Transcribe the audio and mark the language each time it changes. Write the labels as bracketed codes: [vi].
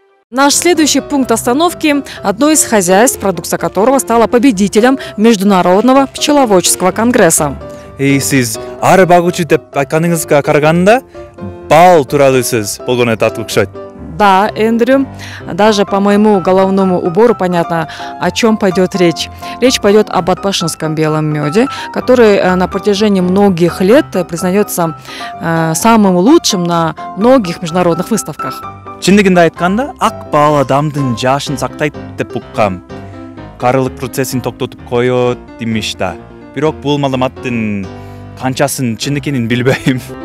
[ru] Наш следующий пункт остановки – одно из хозяйств, продукция которого стала победителем Международного пчеловодческого конгресса. [ky] Сиз ары багуучу деп айтканыңызга караганда, бал тууралуу сөз болгону татып окшойт. [ru] Да, Эндрю, даже по моему головному убору понятно, о чем пойдет речь. Речь пойдет об отпашинском белом меде, который на протяжении многих лет признается самым лучшим на многих международных выставках. [ky] Чындыгында айтканда, ак бал адамдын жашын сактайт деп уккам. Карылык процессин токтотуп коет демиш да. Бирок бул маалыматтын канчасын чын экенин билбейм.